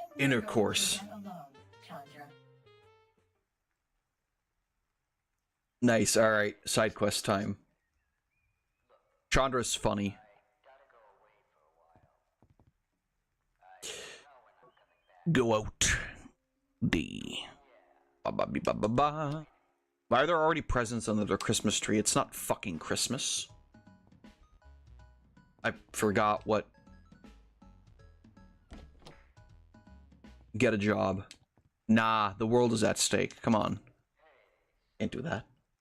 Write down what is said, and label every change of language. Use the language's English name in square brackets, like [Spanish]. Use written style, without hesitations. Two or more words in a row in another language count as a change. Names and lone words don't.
[English] intercourse. we're going to get along, Chandra. Nice. All right. Side quest time. Chandra's funny. Go out. D. Ba ba ba ba ba. Why are there already presents under their Christmas tree? It's not fucking Christmas. I forgot what. Get a job. Nah, the world is at stake. Come on. Can't do that.